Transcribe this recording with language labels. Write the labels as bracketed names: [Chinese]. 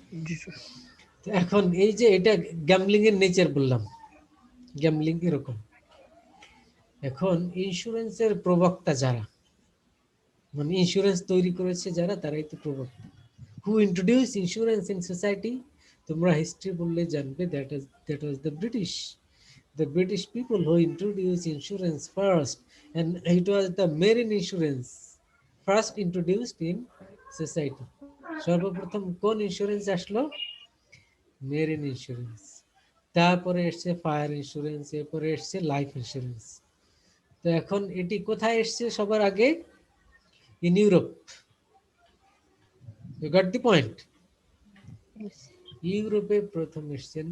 [Bangla] জি sir. তো এখন এই যে এটা গ্যাম্বলিং এর নেচার বললাম, গ্যাম্বলিং এরকম। এখন ইন্স্যুরেন্সের প্রবক্তা যারা, মানে ইন্স্যুরেন্স তৈরি করেছে যারা, তারাই তো প্রবক্তা। [English] Who introduce insurance in society? [Bangla] তোমরা হিস্ট্রি বললে জানবে [English] that was the British people who introduced insurance first, and it was the marine insurance first introduced in society. [Bangla] সর্বপ্রথম কোন ইন্স্যুরেন্স আসলো? Marine insurance. তারপরে এসছে ফায়ার ইন্স্যুরেন্স, এরপরে এসছে লাইফ ইন্স্যুরেন্স। তো এখন এটি কোথায় এসছে সবার আগে? [English] In Europe. You got the point? [Bangla] ইউরোপে প্রথম এসছেন।